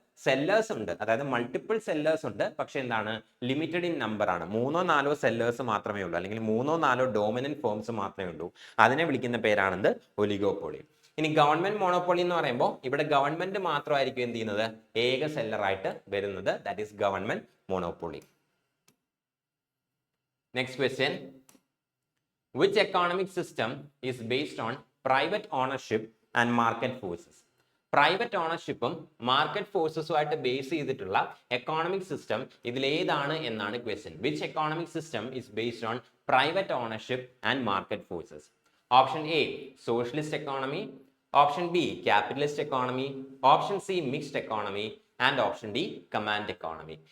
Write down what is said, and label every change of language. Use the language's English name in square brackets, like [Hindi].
[Malayalam] Sellers ഉണ്ട്, അതായത് multiple sellers ഉണ്ട്, പക്ഷെ എന്താണ് [English] limited in number [Malayalam] ആണ്. 3-4 സെല്ലേഴ്സ് മാത്രമേ ഉള്ളൂ, അല്ലെങ്കിൽ 3-4 ഡോമിനന്റ് ഫേംസ് മാത്രമേ ഉള്ളൂ. അതിനെ വിളിക്കുന്ന പേരാണെന്ത് ഒലിഗോപോളി. ഇനി ഗവൺമെന്റ് മോണോപ്പൊളി എന്ന് പറയുമ്പോൾ ഇവിടെ ഗവൺമെന്റ് മാത്രമായിരിക്കും എന്ത് ചെയ്യുന്നത് ഏക സെല്ലർ ആയിട്ട് വരുന്നത്. [English] That is government monopoly. Next question, which economic system is based on private ownership and market forces? [Malayalam] Private ഓണർഷിപ്പും market ഫോഴ്സസുമായിട്ട് base ചെയ്തിട്ടുള്ള എക്കോണമിക് സിസ്റ്റം ഇതിലേതാണ് എന്നാണ് question. [English] Which economic system is based on private ownership and market forces? Option A socialist economy, option B capitalist economy, option C mixed economy and option D command economy.